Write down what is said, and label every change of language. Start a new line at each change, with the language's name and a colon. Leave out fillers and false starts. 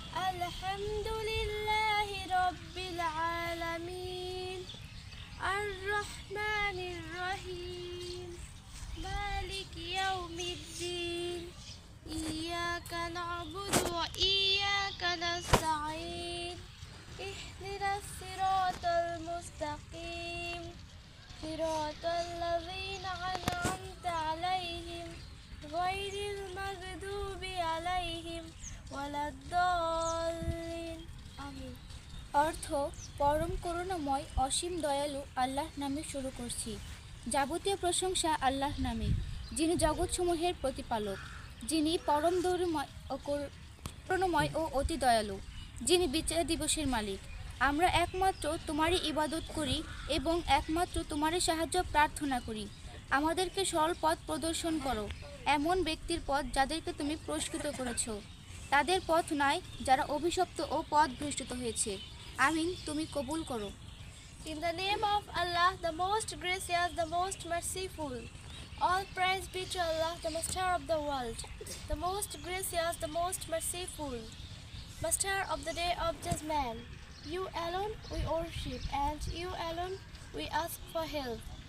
Arabic: الحمد لله رب العالمين الرحمن الرحيم مالك يوم الدين إياك نعبد وإياك نستعين اهدنا الصراط المستقيم صراط الذين أنعمت عليهم غير المغضوب عليهم ولا الضالين آمين।
Bangla: অর্থ পরম করুণাময় অসীম দয়ালু আল্লাহর নামে শুরু করছি। যাবতীয় প্রশংসা আল্লাহর নামে, যিনি জগৎসমূহের প্রতিপালক, যিনি পরম করুণাময় ও অতি দয়ালু, যিনি বিচার দিবসের মালিক। আমরা একমাত্র তোমারই ইবাদত করি এবং একমাত্র তোমারই সাহায্য প্রার্থনা করি। আমাদেরকে সরল পথ প্রদর্শন করো, এমন ব্যক্তির পথ যাদেরকে তুমি পুরস্কৃত করেছ। তাদের পথ নাই যারা অভিশপ্ত ও পথভ্রষ্ট হয়েছে। আমিন, তুমি কবুল করো।
English: In the name of Allah, the most gracious, the most merciful. All praise be to Allah, the Master of the world, the most gracious, the most merciful, Master of the day of judgment. You alone we worship, and you alone we ask for help.